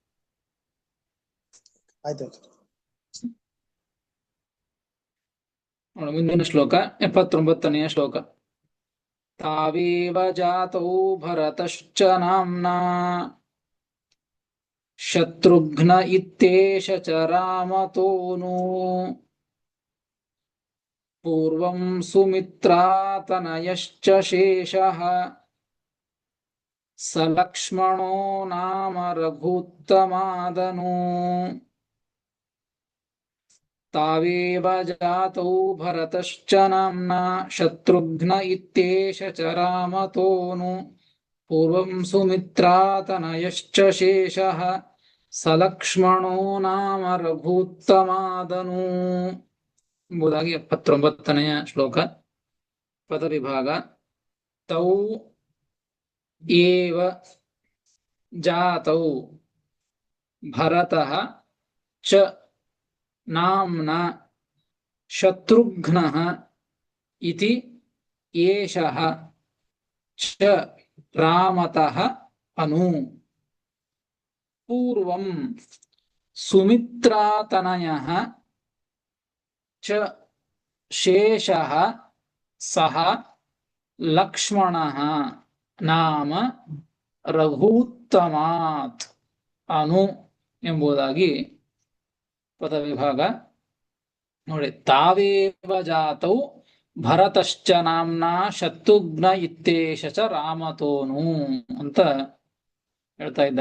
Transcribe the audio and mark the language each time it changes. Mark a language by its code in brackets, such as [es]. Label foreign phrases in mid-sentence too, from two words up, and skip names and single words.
[kn] ಮುಂದಿನ ಶ್ಲೋಕ 79ನೆಯ ಶ್ಲೋಕ. [sa] ತಾವೇವ ಜಾತೌ ಭರತಶ್ಚ ನಾಮ್ನಾ ಶತ್ರುಘ್ನ ಇತ್ಯೇಷ ಚ ರಾಮತೋನು ಪೂರ್ವಂ ಸುಮಿತ್ರಾತನಯಶ್ಚ ಶೇಷಃ ಸ ಲಕ್ಷ್ಮಣೋ ನಾಮ ರಘೂತ್ತಮಾದನು. ತಾವೇವ ಜಾತೌ ಭರತಶ್ಚ ನಾಮ್ನಾ ಶತ್ರುಘ್ನ ಇತ್ಯೇಷ ಚ ರಾಮತೋನು ಪೂರ್ವಂ ಸುಮಿತ್ರಾತನಯಶ್ಚ ಶೇಷಃ ಸ ಲಕ್ಷ್ಮಣೋ ನಾಮ ರಘೂತ್ತಮಾದನು [kn] ಎಂಬುದಾಗಿ 79ನೆಯ ಶ್ಲೋಕ. ಪದವಿಭಾಗ. [sa] ತೌ ಏವ ಜಾತೌ ಭರತಃ ಚ ನಾಮ್ನಾ ಶತ್ರುಘ್ನಃ ಇತಿ ಏಷಃ ಚ ರಾಮತಃ ಅನು ಪೂರ್ವಂ ಸುಮಿತ್ರಾತನಯಃ ಚ ಶೇಷಃ ಸಹ ಲಕ್ಷ್ಮಣಃ ನಾಮ ರಘೂತ್ತಮಾತ್ ಅನು [kn] ಎಂಬುದಾಗಿ ಪದವಿಭಾಗ. ನೋಡಿ, [sa] ತಾವೇವ ಜಾತೌ ಭರತಶ್ಚ ನಾಮ್ನಾ ಶತ್ರುಘ್ನ ಇತ್ಯೇಷ ಚ ರಾಮತೋನು [kn] ಅಂತ ಹೇಳ್ತಾ ಇದ್ದಾರೆ.